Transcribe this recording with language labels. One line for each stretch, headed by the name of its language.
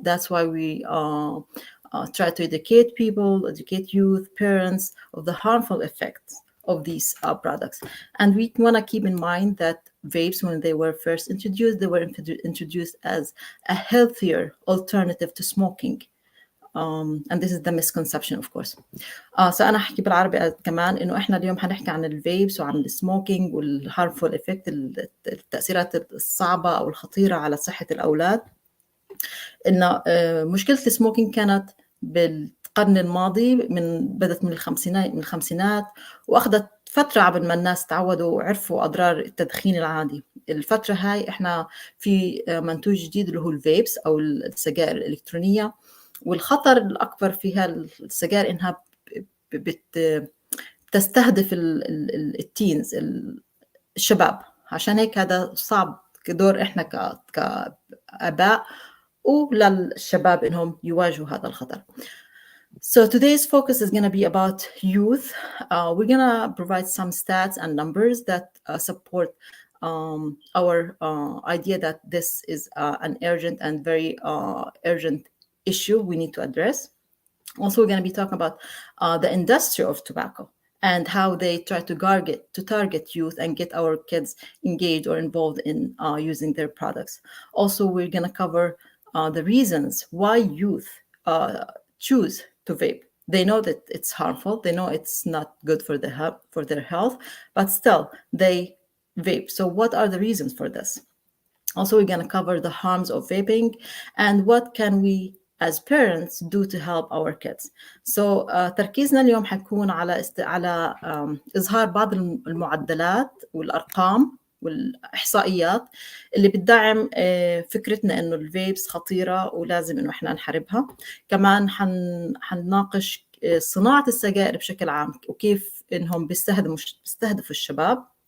English: That's why we try to educate people, educate youth, parents of the harmful effects of these products. And we want to keep in mind that vapes, when they were first introduced, they were introduced as a healthier alternative to smoking. And this is the misconception, of course.
Arabic: فأنا أحكي بالعربي كمان إنه إحنا اليوم حنحكي عن الفيبس وعن السموكينج
English: والهارمفول إفكت،
Arabic: التأثيرات الصعبة أو الخطيرة على صحة الأولاد. إن مشكلة السموكينج كانت بالقرن الماضي، بدت من الخمسينات وأخذت فترة عبل ما الناس تعودوا وعرفوا أضرار التدخين العادي. الفترة هاي إحنا في منتوج جديد اللي هو الفيبس أو السجائر الإلكترونية، والخطر الأكبر فيها السجائر إنها بتستهدف التينز، الشباب. عشان هيك هذا صعب كدور إحنا كآباء وللشباب إنهم يواجهوا هذا الخطر.
English: So today's focus is going to be about youth. We're going to provide some stats and numbers that support our idea that this is an urgent and very urgent issue we need to address. Also, we're going to be talking about the industry of tobacco and how they try to target youth and get our kids engaged or involved in using their products. Also, we're going to cover the reasons why youth choose to vape. They know that it's harmful. They know it's not good for their health, but still they vape. So what are the reasons for this? Also, we're going to cover the harms of vaping and what can we as parents do to help our kids.
Arabic: So تركيزنا اليوم حيكون على إظهار بعض المعدلات والأرقام والإحصائيات اللي بتدعم فكرتنا إنه الفيبس خطيرة ولازم إنه إحنا نحاربها. كمان حنناقش صناعة السجائر بشكل عام وكيف إنهم بيستهدفوا الشباب.